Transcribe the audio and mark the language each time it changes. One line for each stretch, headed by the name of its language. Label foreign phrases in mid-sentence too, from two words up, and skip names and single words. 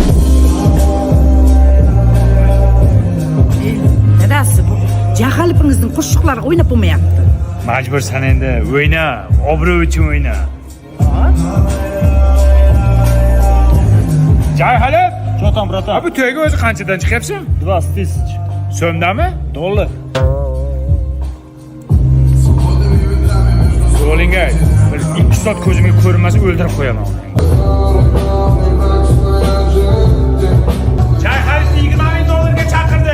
Uzbek: Dadasi, bu jahalipingizning qo'shiqlari o'ynab bo'lmayapti. Majbursan endi, o'yna, obro' uchun o'yna. Jahalib,
Russian: Что там, братан?
Uzbek: bu to'yga o'zi qanchadan chiqyapsan?
Russian: 20 тысяч.
Uzbek: So'mdami? Dollar. Zo'lingga, bir 2 soat ko'zimga ko'rinmasa o'ldirib qo'yaman. Jahalib 20 ming dollarga chaqirdi.